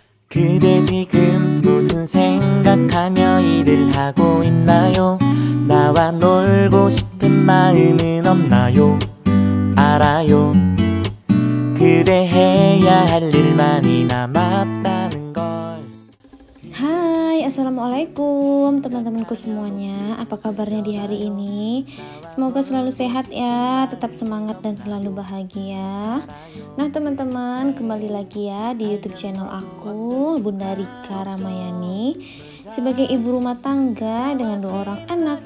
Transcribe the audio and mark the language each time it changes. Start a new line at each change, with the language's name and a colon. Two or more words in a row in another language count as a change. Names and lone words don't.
Korean: 그대 지금 무슨 생각하며 일을 하고 있나요? 나와 놀고 싶은 마음은 없나요? 알아요. 그대 해야 할 일만이 남았다는 걸.
Indonesian: Hai, assalamualaikum teman-temanku semuanya. Apa kabarnya di hari ini? Semoga selalu sehat ya, tetap semangat dan selalu bahagia. Nah teman-teman, kembali lagi ya di YouTube channel aku, Bunda Rika Ramayani, sebagai ibu rumah tangga dengan 2 orang anak.